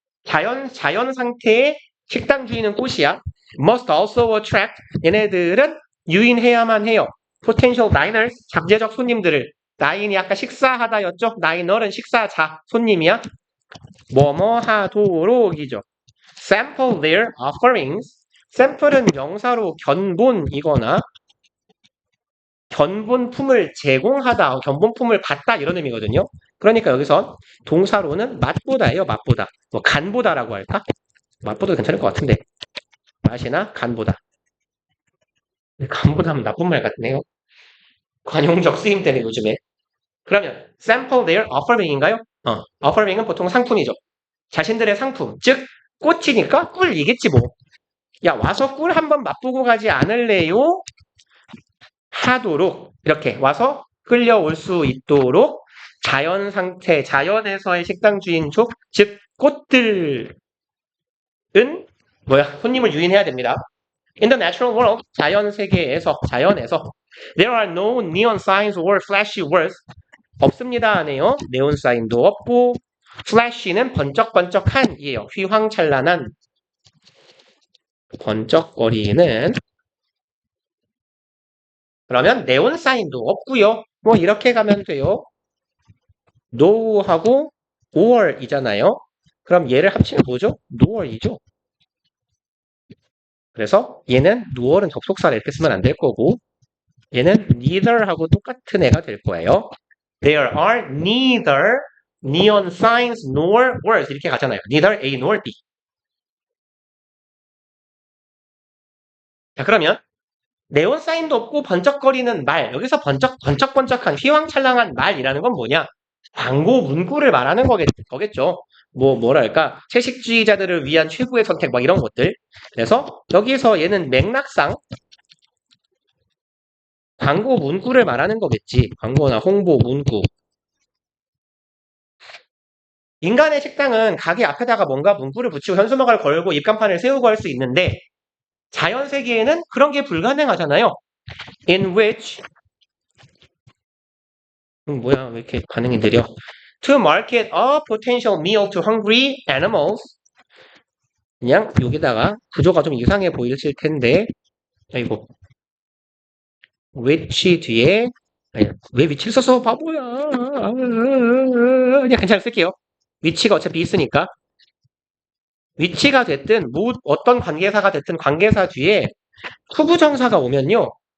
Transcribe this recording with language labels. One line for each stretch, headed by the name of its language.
Korean: 자연 상태의 식당 주인은 꽃이야.
English: Must also attract.
Korean: 얘네들은 유인해야만 해요.
English: Potential diners.
Korean: 잠재적 손님들을. 다인이 아까 식사하다였죠. 다이너는 식사자 손님이야. 뭐뭐 하도록이죠.
English: Sample their offerings.
Korean: 샘플은 명사로 견본이거나 견본품을 제공하다, 견본품을 받다 이런 의미거든요. 그러니까 여기서 동사로는 맛보다예요. 맛보다. 뭐 간보다라고 할까? 맛보다 괜찮을 것 같은데. 맛이나 간보다. 간보다 하면 나쁜 말 같네요. 관용적 쓰임 때문에 요즘에. 그러면
English: sample their offering
Korean: 인가요? offering은 보통 상품이죠. 자신들의 상품. 즉 꽃이니까 꿀이겠지 뭐. 야 와서 꿀 한번 맛보고 가지 않을래요? 하도록 이렇게 와서 끌려올 수 있도록 자연 상태, 자연에서의 식당 주인족, 즉 꽃들은 손님을 유인해야 됩니다.
English: In the natural world,
Korean: 자연 세계에서, 자연에서
English: there are no neon signs or flashy words.
Korean: 없습니다 하네요. 네온 사인도 없고 flash는 번쩍번쩍한이에요. 휘황찬란한 번쩍거리는 그러면 네온 사인도 없고요. 뭐 이렇게 가면 돼요. no하고 or이잖아요. 그럼 얘를 합치면 뭐죠? noor이죠. 그래서 얘는 noor은 접속사를 이렇게 쓰면 안 될 거고 얘는 neither하고 똑같은 애가 될 거예요.
English: There are neither neon signs nor words
Korean: 이렇게 가잖아요.
English: Neither A nor B.
Korean: 자 그러면 네온 사인도 없고 번쩍거리는 말 여기서 번쩍번쩍한 휘황찬란한 말이라는 건 뭐냐? 광고 문구를 말하는 거겠죠. 뭐랄까 채식주의자들을 위한 최고의 선택 막 이런 것들. 그래서 여기서 얘는 맥락상 광고 문구를 말하는 거겠지. 광고나 홍보 문구. 인간의 식당은 가게 앞에다가 뭔가 문구를 붙이고 현수막을 걸고 입간판을 세우고 할 수 있는데 자연 세계에는 그런 게 불가능하잖아요.
English: In which
Korean: 뭐야 왜 이렇게 반응이 느려?
English: To market a potential meal to hungry animals.
Korean: 그냥 여기다가 구조가 좀 이상해 보이실 텐데 아이고 which 뒤에 아니, 왜 위치를 써서 바보야. 그냥 괜찮아 쓸게요. 위치가 어차피 있으니까 위치가 됐든 어떤 관계사가 됐든 관계사 뒤에 투부정사가 오면요.